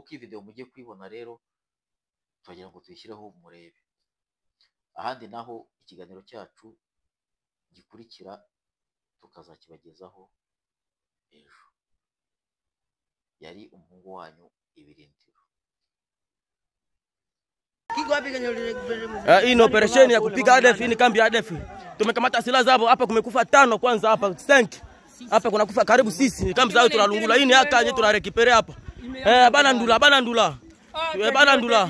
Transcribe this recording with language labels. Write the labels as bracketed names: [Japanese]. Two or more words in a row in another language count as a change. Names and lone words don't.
[Kinyarwanda] Nk'uko iyi video mugiye kwibona rero twagira ngo tuyishyireho murebe. Ahandi naho ikiganiro cyacu gikurikira tukazakibagezaho ejo. Yari umuhungu wanyu Ibirindiro. [Swahili] Hii ni operesheni ya kupiga ADF, hii ni kambi ya ADF. Tumekamata silaha zao hapa, kumekufa 5 kwanza hapa 5. Hapa kuna kufa karibu sisi, ni kambi zao tunalungula. Hii ni haka yenyewe tunarekipere hapa. Bana ndula. Bana ndula.